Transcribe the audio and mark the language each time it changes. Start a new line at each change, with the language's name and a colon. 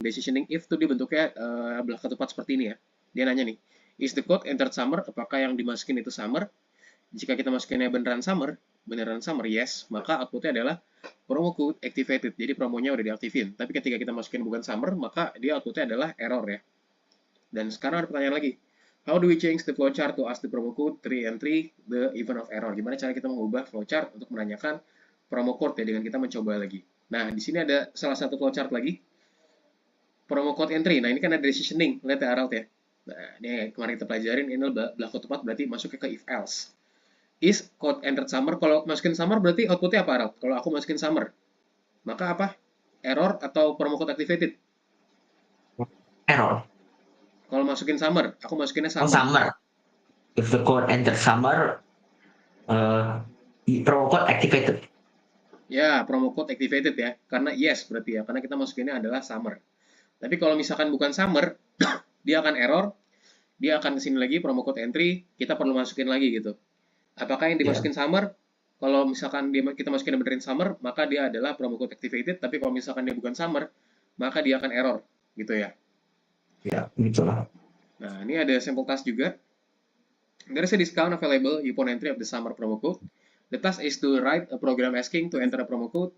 Indonesian: Decisioning if tuh dia bentuknya belah ketupat seperti ini ya. Dia nanya nih,
English: is the code entered summer?
Indonesian: Apakah yang dimasukin itu summer? Jika kita masukinnya beneran summer, yes, maka outputnya adalah promo code activated. Jadi promonya udah diaktifin. Tapi ketika kita masukin bukan summer, maka dia outputnya adalah error ya. Dan sekarang ada pertanyaan lagi.
English: How do we change the flowchart to ask the promo code 3 entry the event of error?
Indonesian: Gimana cara kita mengubah flowchart untuk menanyakan promo code ya dengan kita mencoba lagi. Nah, di sini ada salah satu flowchart lagi. Promo code entry. Nah, ini kan ada decisioning. Lihat ya, Aralt ya. Nah, ini kemarin kita pelajarin, ini belah ketupat berarti masuknya ke if else.
English: Is code entered summer?
Indonesian: Kalau masukin summer berarti outputnya apa, Aralt? Kalau aku masukin summer, maka apa?
English: Error atau promo code activated? Error.
Indonesian: Kalau masukin summer, aku masukinnya Oh,
English: summer. summer. If the code enter summer, promo code activated.
Indonesian: Ya, promo code activated ya. Karena yes berarti ya, karena kita masukinnya adalah summer. Tapi kalau misalkan bukan summer, dia akan error, dia akan kesini lagi promo code entry, kita perlu masukin lagi gitu. Apakah yang Ya, dimasukin summer? Kalau misalkan kita masukin benerin summer, maka dia adalah promo code activated. Tapi kalau misalkan dia bukan summer, maka dia akan error, gitu ya. ya, gitulah. Nah, ini ada sampel task juga.
English: There is a discount available upon entry of the summer promo code. The task is to write a program asking to enter a promo code.